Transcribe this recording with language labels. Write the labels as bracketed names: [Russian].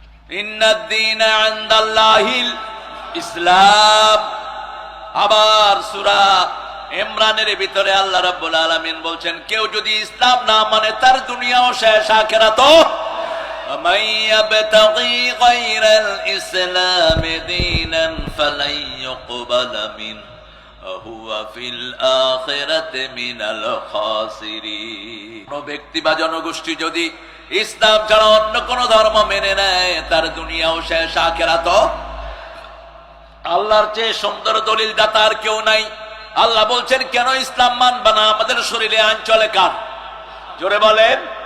[Arabic] ইন্নাদ-দীনা ইনদাল্লাহিল ইসলাম। [Bangla] আবার সূরা ইমরানের ভিতরে আল্লাহ রাব্বুল আলামিন বলছেন, কেউ যদি ইসলাম না মানে তার দুনিয়াও শেষ, আখিরাতও। [Arabic] ومن يبتغي غير الإسلام دينا فلن يقبل منه وهو في الآخرة من الخاسرين। [Bangla] কোন ব্যক্তি বা জনগোষ্ঠী যদি ইসলাম ছাড়া অন্য কোন ধর্ম মেনে নেয় তার দুনিয়াও শেষ, আখিরাতও। আল্লাহর চেয়ে সুন্দর দলিল দাতা আর কেউ নাই। আল্লাহ বলছেন কেন ইসলাম মানবা না? আমাদের শরীরে আইন চলে কার? জোরে বলেন।